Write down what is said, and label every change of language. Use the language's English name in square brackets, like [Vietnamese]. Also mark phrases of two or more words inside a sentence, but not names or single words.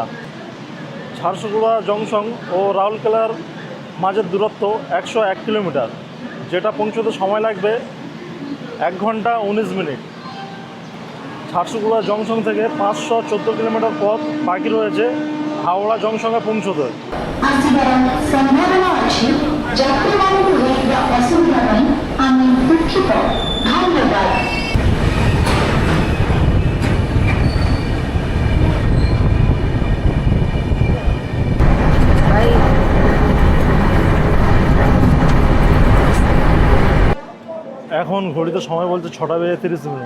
[Bangla] ঝারসুগুড়া জংশন ও রাউরকেলার মাঝের দূরত্ব 101 কিলোমিটার, যেটা পৌঁছতে সময় লাগবে 1 ঘন্টা 19 মিনিট। ঝারসুগুড়া জংশন থেকে 514 কিলোমিটার পথ বাকি রয়েছে হাওড়া জংশনে পৌঁছতে। [Odia] ଆସିବାର ସମ୍ଭାବନା ଅଛି। ଯାତ୍ରୀମାନଙ୍କୁ ହେଉଥିବା ଅସୁବିଧା ପାଇଁ ଆମେ ଦୁଃଖିତ। ଧନ୍ୟବାଦ। [Bangla] এখন ঘড়িতে সময় বলছে 6:30।